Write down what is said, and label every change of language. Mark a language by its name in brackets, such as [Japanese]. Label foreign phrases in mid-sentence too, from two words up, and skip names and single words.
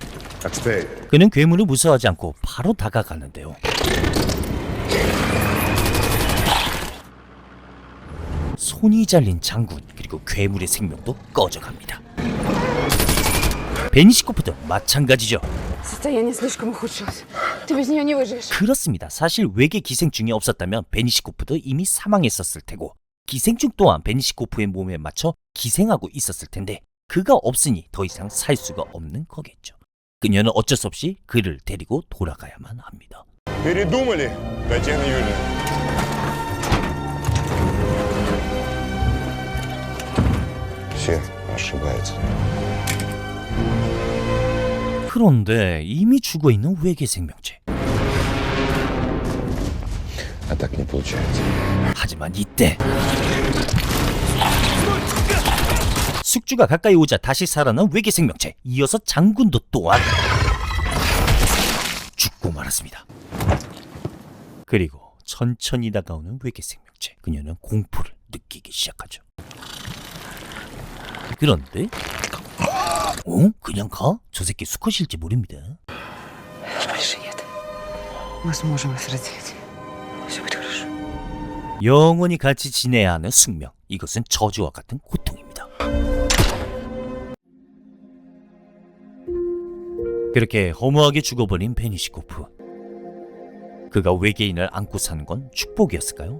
[Korean] 그는 괴물을 무서워하지 않고 바로 다가가는데요. 손이 잘린 장군 그리고 괴물의 생명도 꺼져갑니다. 베니시코프도 마찬가지죠. [Russian] Состояние слишком ухудшилось. Ты без нее не выживешь. [Korean] 그렇습니다. 사실 외계 기생충이 없었다면 베니시코프도 이미 사망했었을 테고 기생충 또한 베니시코프의 몸에 맞춰 기생하고 있었을 텐데 그가 없으니 더 이상 살 수가 없는 거겠죠. 그녀는 어쩔 수 없이 그를 데리고 돌아가야만 합니다. [Russian] Передумали, Татьяна Юрьевна? Все ошибаются. [Korean] 그런데 이미 죽어있는 외계 생명체. [Russian] А так не получается. [Korean] 하지만 이때 숙주가 가까이 오자 다시 살아난 외계 생명체. 이어서 장군도 또한 죽고 말았습니다. 그리고 천천히 다가오는 외계 생명체. 그녀는 공포를 느끼기 시작하죠. 그런데 그냥 가? 저 새끼 수컷일지 모릅니다. [Russian] Больше нет. Мы сможем вас родить. Все будет хорошо. [Korean] 영원히 같이 지내야 하는 숙명. 이것은 저주와 같은 고통입니다. 그렇게 허무하게 죽어버린 베니시코프. 그가 외계인을 안고 사는 건 축복이었을까요?